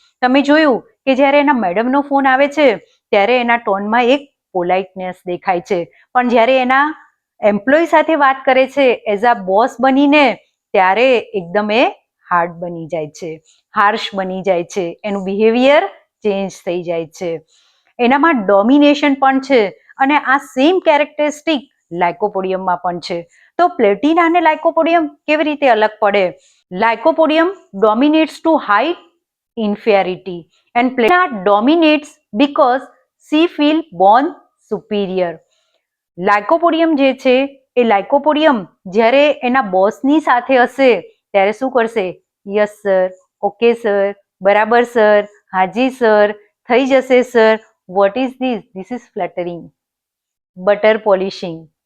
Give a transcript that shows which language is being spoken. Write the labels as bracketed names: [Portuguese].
[Gujarati] તમે જોયું કે જ્યારે એના મેડમનો ફોન આવે છે ત્યારે એના ટોનમાં એક પોલાઇટનેસ દેખાય છે, પણ જ્યારે એના એમ્પ્લોય સાથે વાત કરે છે એઝ અ બોસ બનીને ત્યારે એકદમ એ હાર્ડ બની જાય છે, હાર્શ બની જાય છે, એનું બિહેવિયર ચેન્જ થઈ જાય છે. એનામાં ડોમિનેશન પણ છે અને આ સેમ કેરેક્ટરિસ્ટિક લાઇકોપોડિયમમાં પણ છે. તો પ્લેટિના અને લાઇકોપોડિયમ કેવી રીતે અલગ પડે? [English] Lycopodium dominates to hide inferiority and Platina dominates because she feel born superior. [Gujarati] લાઇકોપોડિયમ જે છે એ લાઇકોપોડિયમ જ્યારે એના બોસની સાથે હશે ત્યારે શું કરશે, યસ સર, ઓકે સર, બરાબર સર, હાજી સર, થઈ જશે sir, what is this, this is ફ્લેટરિંગ, butter polishing.